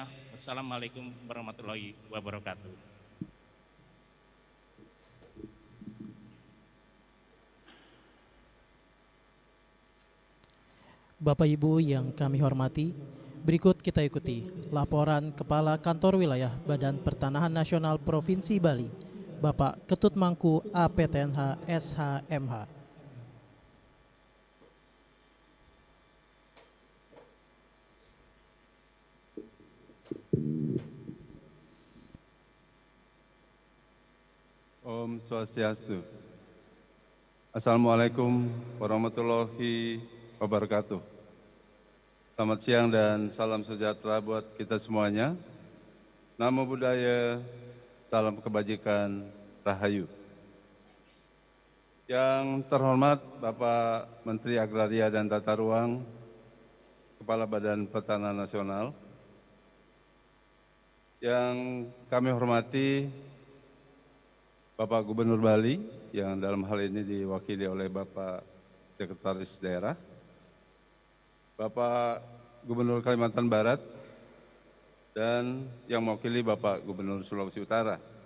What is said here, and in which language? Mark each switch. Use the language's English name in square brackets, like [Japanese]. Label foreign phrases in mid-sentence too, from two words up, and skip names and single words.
[Arabic] والسلام عليكم ورحمة الله وبركاته. [Indonesian] Bapak Ibu yang kami hormati, berikut kita ikuti laporan Kepala Kantor Wilayah Badan Pertanahan Nasional Provinsi Bali, Bapak Ketut Mangku APTNH SHMH. [Balinese] Om Swastiastu. [Arabic] السلام عليكم ورحمة الله وبركاته. [Indonesian] Selamat siang dan salam sejahtera buat kita semuanya. [Pali] Namo Buddhaya, [Indonesian] salam kebajikan, Rahayu. Yang terhormat Bapak Menteri Agraria dan Tata Ruang, Kepala Badan Pertanahan Nasional, yang kami hormati Bapak Gubernur Bali, yang dalam hal ini diwakili oleh Bapak Sekretaris Daerah, Bapak Gubernur Kalimantan Barat, dan yang mewakili Bapak Gubernur Sulawesi Utara.